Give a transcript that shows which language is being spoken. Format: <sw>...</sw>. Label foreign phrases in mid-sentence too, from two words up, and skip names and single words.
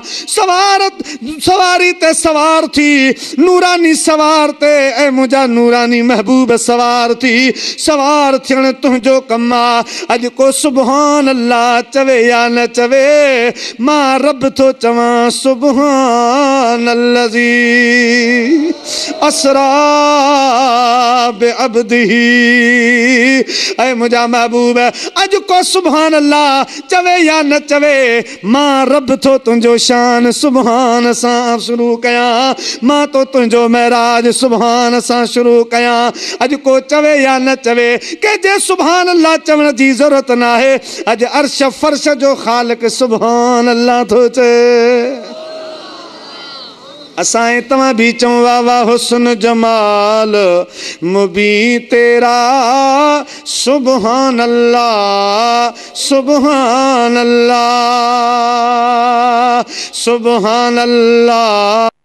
<sd>सवारी ते सवार थी नूरानी सवार ते ऐं मुंहिंजा नूरानी महबूब सवार थी सवार थियण तुंहिंजो कम आहे। अॼु को</sd> <ar>سبحان الله</ar> <sd>चवे या न चवे मां रब थो चवां</sd> <ar>سبحان الذي أسرى بعبده.</ar> <sd>ऐं मुंहिंजा महबूब अॼु को</sd> <ar>سبحان الله</ar> <sd>चवे या न न चवे मां रब थो तुंहिंजो शान सुभान सां शुरू कयां, मां तो तुंहिंजो महराज सुभान सां शुरू कयां। अॼु को चवे या न चवे के जे</sd> <ar>سبحان الله</ar> <sd>चवण जी ज़रूरत न आहे। अॼु अर्श फर्श जो ख़ालिक</sd> <ar>سبحان الله</ar> <sd>थो चए। असां तव्हां भी चऊं वाह वाह</sd> <ur>حسن جمال مبی تیرا</ur> <ar>سبحان الله سبحان الله سبحان الله</ar>